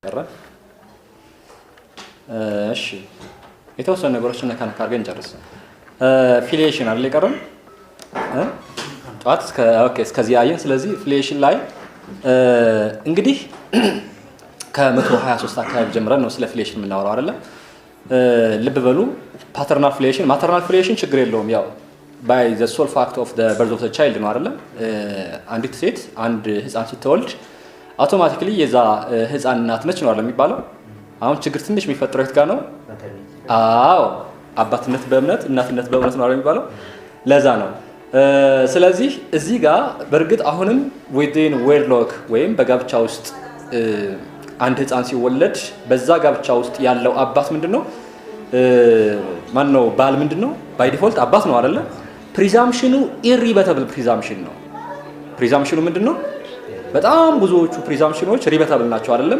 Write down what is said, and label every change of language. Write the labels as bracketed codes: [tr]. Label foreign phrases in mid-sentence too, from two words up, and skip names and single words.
[am] እሺ የተወሰኑ ነገሮችን ነካ አድርገን እንጨርስ። ፊሊዬሽን አይደል የቀረን ጧት እስከዚህ አየን። ስለዚህ ፊሊዬሽን ላይ እንግዲህ ከ123 አካባቢ ጀምረን ነው ስለ ፊሊዬሽን የምናወራው አይደለ? ልብ በሉ [en] paternal filiation maternal filiation [am] ችግር የለውም። ያው [en] by the sole fact of the birth of the child [am] ነው አይደለ? አንዲት ሴት አንድ ህፃን ስትወልድ አውቶማቲካሊ የዛ ህፃን እናት ነች ነው አይደል የሚባለው? አሁን ችግር ትንሽ የሚፈጠረው የት ጋር ነው? አዎ አባትነት በእምነት እናትነት በእምነት ነው አይደል የሚባለው? ለዛ ነው። ስለዚህ እዚህ ጋር በእርግጥ አሁንም [en] within wedlock [am] ወይም በጋብቻ ውስጥ አንድ ህፃን ሲወለድ በዛ ጋብቻ ውስጥ ያለው አባት ምንድነው? ማን ነው? ባል ምንድነው? [en] by default [am] አባት ነው አይደለ? ፕሪዛምፕሽኑ [en] irrebuttable presumption [am] ነው። ፕሪዛምፕሽኑ ምንድነው? በጣም ብዙዎቹ ፕሪዛምፕሽኖች ሪበተብል ናቸው አይደለም?